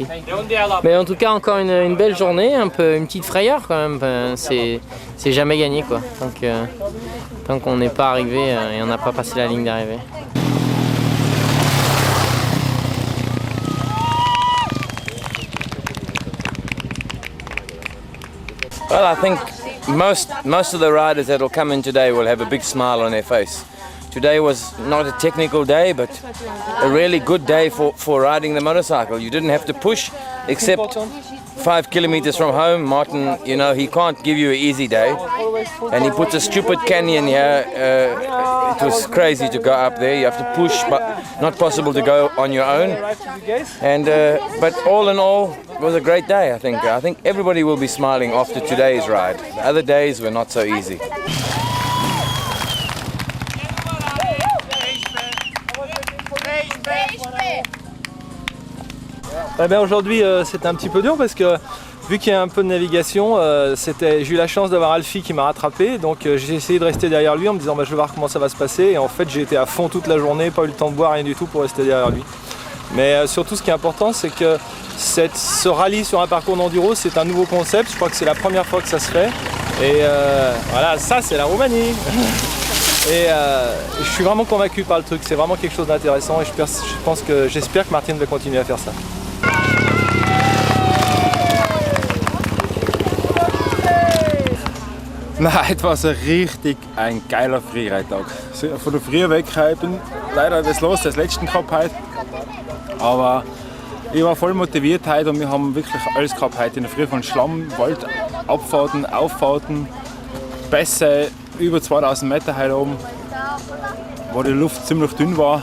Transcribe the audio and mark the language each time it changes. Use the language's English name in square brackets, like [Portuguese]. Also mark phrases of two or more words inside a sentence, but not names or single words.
[French] Mais en tout cas, encore une belle journée, une petite frayeur quand même. C'est jamais gagné quoi. Tant qu'on n'est pas arrivé et on n'a pas passé la ligne d'arrivée. [English] Well, I think most of the riders that will come in today will have a big smile on their face. Today was not a technical day, but a really good day for riding the motorcycle. You didn't have to push, except 5 kilometers from home. Martin, you know, he can't give you an easy day. And he put a stupid canyon here. It was crazy to go up there. You have to push, but not possible to go on your own. And but all in all, it was a great day, I think. I think everybody will be smiling after today's ride. The other days were not so easy. [French] Aujourd'hui c'était un petit peu dur parce que vu qu'il y a un peu de navigation, j'ai eu la chance d'avoir Alfie qui m'a rattrapé, donc j'ai essayé de rester derrière lui en me disant je vais voir comment ça va se passer, et en fait j'ai été à fond toute la journée, pas eu le temps de boire, rien du tout pour rester derrière lui. Mais surtout ce qui est important, c'est que ce rallye sur un parcours d'enduro, c'est un nouveau concept, je crois que c'est la première fois que ça se fait, et voilà, ça c'est la Roumanie. Et je suis vraiment convaincu par le truc, c'est vraiment quelque chose d'intéressant, et j'espère que Martin va continuer à faire ça. [German] Nein, heute war es ein geiler Freeride-Tag. Von der Früh weg eben leider das Los des letzten gehabt heute. Aber ich war voll motiviert heute und wir haben wirklich alles gehabt heute in der Früh, von Schlamm, Wald, Abfahrten, Auffahrten, Pässe, über 2000 Meter heute oben, wo die Luft ziemlich dünn war.